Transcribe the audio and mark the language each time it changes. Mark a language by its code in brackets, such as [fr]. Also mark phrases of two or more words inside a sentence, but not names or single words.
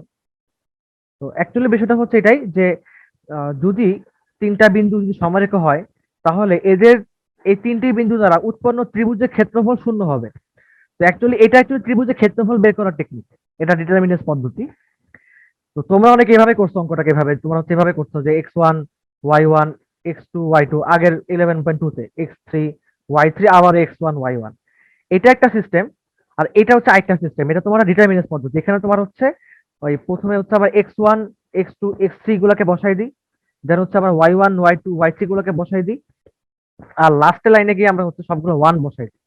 [bn] তো অ্যাকচুয়ালি বিষয়টা হচ্ছে এটাই যে যদি তিনটা বিন্দু যদি সমারেখ হয়, তাহলে এদের এই তিনটি বিন্দু দ্বারা উৎপন্ন ত্রিভুজের ক্ষেত্রফল শূন্য হবে। তো এটা অ্যাকচুয়ালি ত্রিভুজের ক্ষেত্রফল বের করার টেকনিক, এটা ডিটারমিনেন্স পদ্ধতি। তো তোমরা অনেকে এভাবে করছো অঙ্কটাকে, এভাবে তোমরা হচ্ছে এভাবে করছো যে x1 y1 x2 y2, আগের 11.2 তে x3 y3 আবার x1 y1, এটা একটা সিস্টেম। আর এটা হচ্ছে আরেকটা সিস্টেম, এটা তোমার ডিটারমিনেন্স পদ্ধতি। এখানে তোমার হচ্ছে ওই প্রথমে হচ্ছে আবার x1 x2 x3 গুলাকে বসাই দিই, দেন হচ্ছে আবার y1 y2 y3 গুলাকে বসাই দিই, আর লাস্টের লাইনে গিয়ে আমরা হচ্ছে সবগুলো 1 বসাই দিই।